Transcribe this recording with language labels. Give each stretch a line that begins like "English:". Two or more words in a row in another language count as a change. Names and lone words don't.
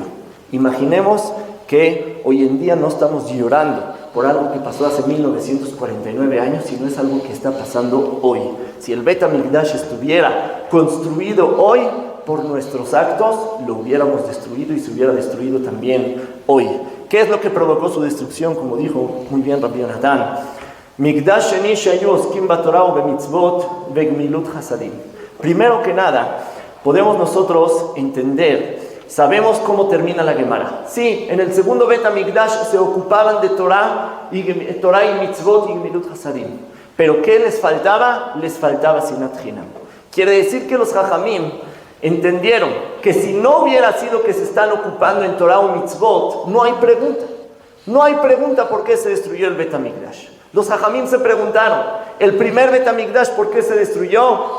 Spanish: Imaginemos que hoy en día no estamos llorando por algo que pasó hace 1949 años, sino es algo que está pasando hoy. Si el Bet HaMikdash estuviera construido hoy, por nuestros actos lo hubiéramos destruido y se hubiera destruido también hoy. ¿Qué es lo que provocó su destrucción? Como dijo muy bien Rabbi Yonatan,
Hebrew: מקדש שני שהיו עוסקים בתורה ובמצות וגמילות חסדים.
Spanish: Primero que nada, podemos nosotros entender, sabemos cómo termina la Gemara. Sí, en el segundo Bet HaMikdash se ocupaban de Torah y mitzvot y
Hebrew: גמילות חסדים.
Spanish: Pero ¿qué les faltaba? Les faltaba
Hebrew: שנאת חנם.
Spanish: Quiere decir que los Jajamim entendieron que si no hubiera sido que se están ocupando en Torah o mitzvot, no hay pregunta. No hay pregunta por qué se destruyó el Bet HaMikdash. Los Jajamim se preguntaron, el primer Bet HaMikdash, ¿por qué se destruyó?